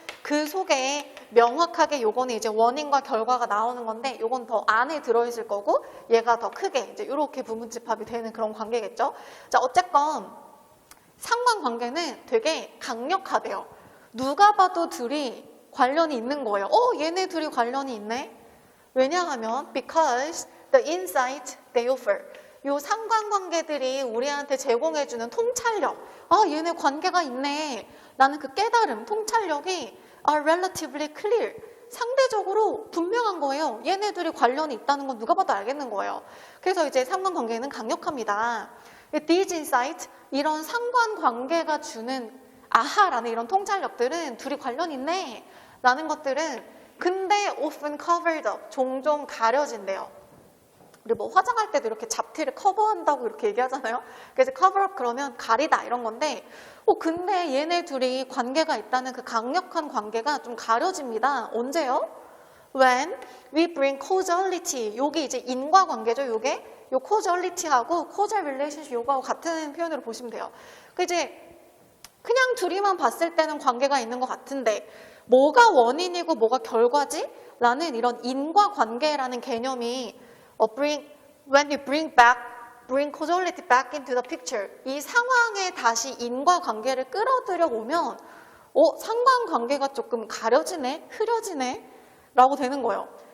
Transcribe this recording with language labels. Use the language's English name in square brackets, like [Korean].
[Korean] 그 속에 명확하게 요거는 이제 원인과 결과가 나오는 건데 요건 더 안에 들어있을 거고 얘가 더 크게 이제 이렇게 부분집합이 되는 그런 관계겠죠. 자, 어쨌건 상관관계는 되게 강력하대요. 누가 봐도 둘이 관련이 있는 거예요. 얘네 둘이 관련이 있네. 왜냐하면 [English] because the insight they offer. [Korean] 요 상관관계들이 우리한테 제공해주는 통찰력. 얘네 관계가 있네. 라는 그 깨달음, 통찰력이 [English] are relatively clear. [Korean] 상대적으로 분명한 거예요. 얘네 둘이 관련이 있다는 건 누가 봐도 알겠는 거예요. 그래서 이제 상관관계는 강력합니다. [English] These insight, [Korean] 이런 상관관계가 주는 아하라는 이런 통찰력들은 둘이 관련 있네 라는 것들은 근데 [English] often covered up, [Korean] 종종 가려진대요. 우리 뭐 화장할 때도 이렇게 잡티를 커버한다고 이렇게 얘기하잖아요. 그래서 [English] cover up [Korean] 그러면 가리다 이런 건데 근데 얘네 둘이 관계가 있다는 그 강력한 관계가 좀 가려집니다. 언제요? [English] When we bring causality, [Korean] 요게 이제 인과관계죠. 요게 요 causality하고 causal relationship 요거하고 같은 표현으로 보시면 돼요. 그 이제 그냥 둘이만 봤을 때는 관계가 있는 것 같은데 뭐가 원인이고 뭐가 결과지? 라는 이런 인과관계라는 개념이 [English] when you bring causality back into the picture [Korean] 이 상황에 다시 인과관계를 끌어들여 오면 상관관계가 조금 가려지네? 흐려지네? 라고 되는 거예요.